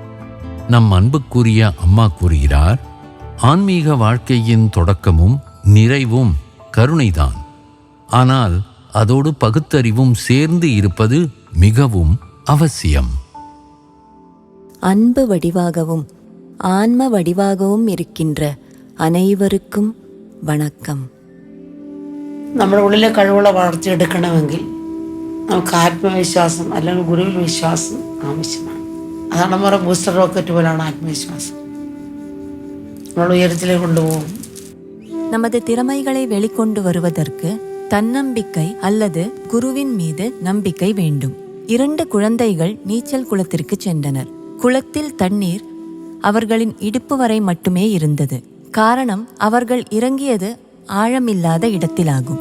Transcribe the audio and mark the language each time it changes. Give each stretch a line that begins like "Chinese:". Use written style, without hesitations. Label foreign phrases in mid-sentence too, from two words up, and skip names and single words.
Tamil: நம் அன்புக்குரிய அம்மா கூறுகிறார், ஆன்மீக வாழ்க்கையின் தொடக்கமும் நிறைவும் கருணைதான். ஆனால் அதோடு பகுத்தறிவும் சேர்ந்து இருப்பது மிகவும் அவசியம். அன்பு வடிவாகவும் ஆன்ம വടിവാகவும் இருக்கின்ற அனைவர்க்கும் வணக்கம்.
Malayalam: നമ്മുടെ ഉള്ളിലെ കഴിവുകളെ വളർത്തിയെടുക്കണമെങ്കിൽ നമുക്ക് ആത്മവിശ്വാസം അല്ലെങ്കിൽ ഗുരുവിൽ വിശ്വാസം ആവശ്യമാണ്. അതാണ് നമ്മുടെ
English: booster rocket
Malayalam: പോലെയാണ് ആത്മവിശ്വാസം. നമ്മൾ ഉയരത്തിലേക്ക് കൊണ്ടുപോകും.
Tamil: நமது திறமைகளை வெளிக்கொண்டு வருவதற்கு தன்னம்பிக்கை அல்லது குருவின் மீது நம்பிக்கை வேண்டும். 2 குழந்தைகள் நீச்சல் குளத்திற்கு சென்றனர். குளத்தில் தண்ணீர் அவர்களின் இடுப்பு வரை மட்டுமே இருந்தது. காரணம், அவர்கள் இறங்கியது ஆழமில்லாத இடத்திலாகும்.